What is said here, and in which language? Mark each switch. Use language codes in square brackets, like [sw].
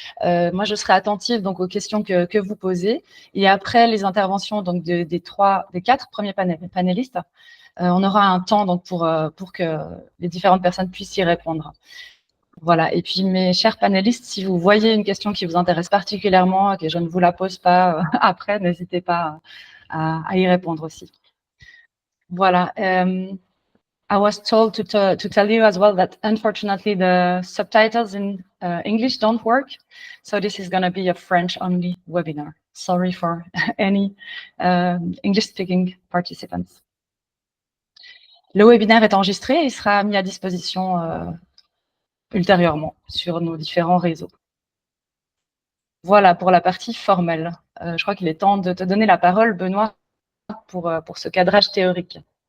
[fr] Moi, je serai attentive donc aux questions que vous posez. Et après les interventions donc des 4 premiers panélistes, on aura un temps donc pour que les différentes personnes puissent y répondre. Voilà, et puis mes chers panélistes, si vous voyez une question qui vous intéresse particulièrement et que je ne vous la pose pas après, n'hésitez pas à y répondre aussi. Voilà. [en] I was told to tell you as well that unfortunately the subtitles in English don't work. So this is going to be a French-only webinar. Sorry for any English-speaking participants. [fr] Le webinaire est enregistré et sera mis à disposition ultérieurement sur nos différents réseaux. Voilà pour la partie formelle. Je crois qu'il est temps de te donner la parole, Benoît, pour ce cadrage théorique.